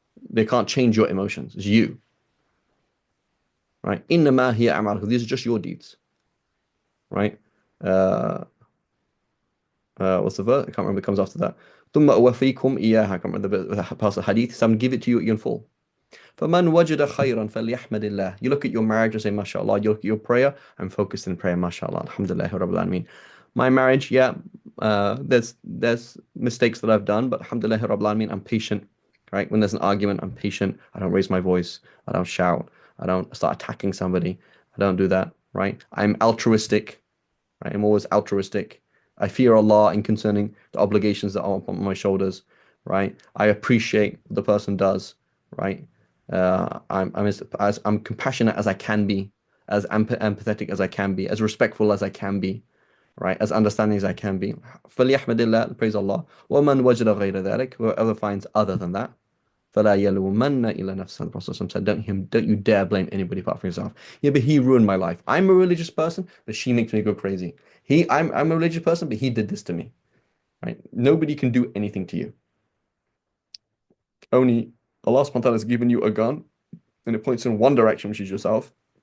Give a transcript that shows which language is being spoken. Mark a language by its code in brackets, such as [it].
[en] They can't change your emotions. It's you. Right? [ar] Innama hiya a'malukum. [en] These are just your deeds. Right? What's the verse? I can't remember. It comes after that. [ar] ثم أوفيكم إياها. [en] I can't remember the part of the hadith. So I'm give it to you in full. [ar] فمن وجد خيرا فليحمد الله. [en] You look at your marriage and say, MashaAllah. You look at your prayer. I'm focused in prayer. MashaAllah. Alhamdulillah. Rabbil Alameen. My marriage, yeah, there's mistakes that I've done, but Alhamdulillah Rabbil Alameen, I'm patient. Right? When there's an argument, I'm patient. I don't raise my voice. I don't shout. I don't start attacking somebody. I don't do that. Right? I'm altruistic. Right? I'm always altruistic. I fear Allah in concerning the obligations that are upon my shoulders, right? I appreciate what the person does, right? I'm compassionate as I can be, as empathetic as I can be, as respectful as I can be, right? As understanding as I can be. [ar] فَلْيَحْمَدِ اللَّهِ, [en] praise Allah. [ar] وَمَنْ وَجَدَ غَيْرَ ذَلِكَ, [en] whoever finds other than that, [ar] فَلَا يَلُومَنَّ إِلَّا نَفْسَهُ. [en] The Prophet said, don't you dare blame anybody apart from yourself. Yeah, but he ruined my life. I'm a religious person, but she makes me go crazy. I'm a religious person, but he did this to me. Right? Nobody can do anything to you. Only Allah subhanahu wa ta'ala has given you a gun and it points in one direction, which is yourself.